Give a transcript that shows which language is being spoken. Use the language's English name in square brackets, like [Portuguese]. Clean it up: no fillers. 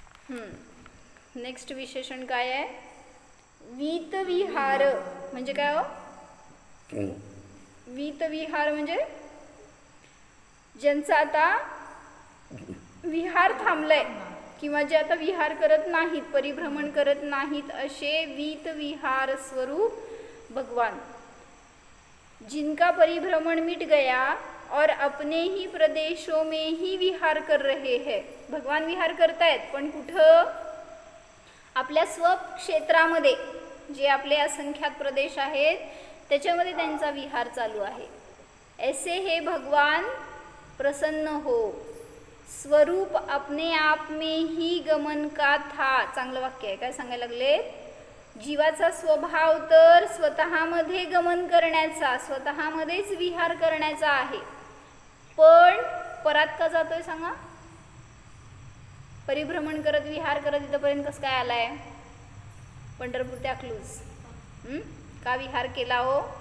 [Marathi] Next विशेषण काय आहे? वीतविहार म्हणजे काय हो? वीतविहार म्हणजे ज्यांचा आता विहार थांबलाय किंवा जे आता विहार करत नाहीत, परिभ्रमण करत नाहीत, असे वीतविहार स्वरूप भगवान. [Hindi] जिनका परिभ्रमण मिट गया और अपने ही प्रदेशों में ही विहार कर रहे हैं. [Marathi] भगवान विहार करतायत, पण कुठं? आपल्या स्वक्षेत्रामध्ये, जे आपले असंख्यात प्रदेश आहेत त्याच्यामध्ये त्यांचा विहार चालू आहे. [Hindi] ऐसे हे भगवान प्रसन्न हो, स्वरूप अपने आप में ही गमन का था. [Marathi] चांगलं वाक्य आहे. काय सांगायला लागले? जीवाचा स्वभाव तर स्वतःमध्ये गमन करण्याचा, स्वतःमध्येच विहार करण्याचा आहे, पण परात का जातोय सांगा? परिभ्रमण करत विहार करत इथपर्यंत कसं काय आलाय? पंढरपूर ते अकलूज का विहार केला हो?